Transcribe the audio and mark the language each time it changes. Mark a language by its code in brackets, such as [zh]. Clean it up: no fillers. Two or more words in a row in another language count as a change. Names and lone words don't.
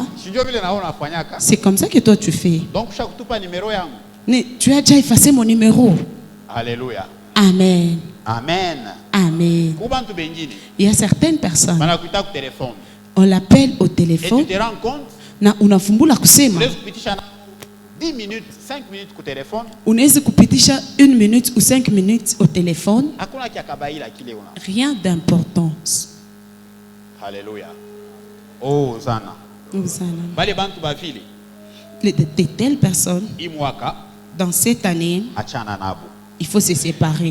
[fr] C'est comme ça que toi tu fais. Donc tu as déjà effacé mon numéro. Alléluia. Amen. Amen. Amen. Il y a certaines personnes. On l'appelle au téléphone. Et tu te rends compte? [sw] Na unafumbula kusema. [fr] 10 minutes, 5 minutes au téléphone. [sw] Unaweza kupitisha 1 minute [fr] ou 5 minutes au téléphone. Rien d'importance. Alléluia. Hosanna. Hosanna. De telles personnes, dans cette année, il faut se séparer.